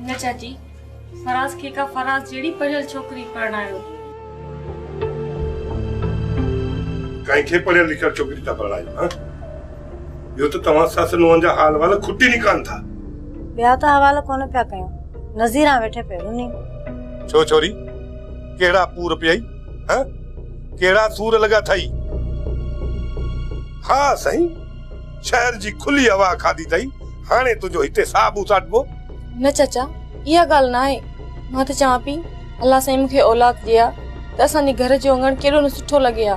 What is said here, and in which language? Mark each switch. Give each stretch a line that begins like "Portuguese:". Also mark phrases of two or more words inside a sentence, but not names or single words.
Sindhi: न चाची, फराज़ खे का फराज़ जहिड़ी पढ़ियल छोकिरी परणायो। कंहिंखे पढ़ियल लिखियल छोकिरी था परणायो? हाँ, इहो त तव्हां सस नुंहं जा हाल वाल खुटी निकान था। ॿिया त हवाला कोन पिया कयूं, नज़ीरा वेठे पहिरियों नी। छो छोरी, कहिड़ा पूर पियाई? हाँ, कहिड़ा सूर लॻा थई? हाँ साईं, शहर जी खुली हवा खाधी अथई। हाणे तुंहिंजो हिते साबु साटबो। न चाचा, इहा ॻाल्हि न आहे। मां त चवां पई अल्लाह साईं मूंखे औलाद ॾिया त असांजे घर जो अंगण केॾो न सुठो लॻे हा।